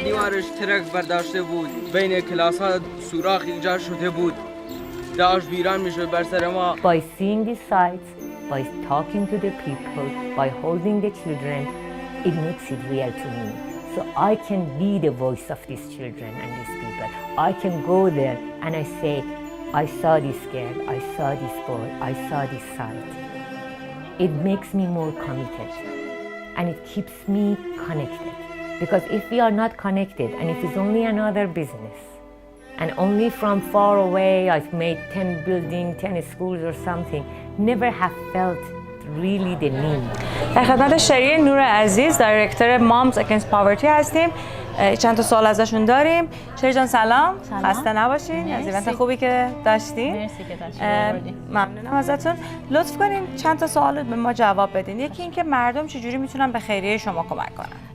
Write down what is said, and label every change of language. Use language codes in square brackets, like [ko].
[fa] دیوارش ترک برداشته بود، بین کلاس ها سوراخ ایجاد شده بود، داشت ویران میشد بر سر ما. [en] By seeing these sites, by talking to the people, by holding the children, it makes it real to me. So I can be the voice of these children and these people. I can go there and I say, I saw this girl, I saw this boy, I saw this site. It makes me more committed and it keeps me connected. Because if we are not connected and if it's only another business and only from far away I've made 10 buildings, 10 schools or something, never have felt really the need. [fa] در خدمت شری نور عزیز دایرکتور مامز اگینست پاورتی هستیم. چند تا سوال ازشون داریم. شری جان سلام. خسته نباشین از ایونت خوبی که داشتین. مرسی که تشریف آوردین. ممنونم ازتون. لطف کنین چند تا سوال به ما جواب بدین. یکی اینکه مردم چجوری میتونن به خیریه شما کمک کنن؟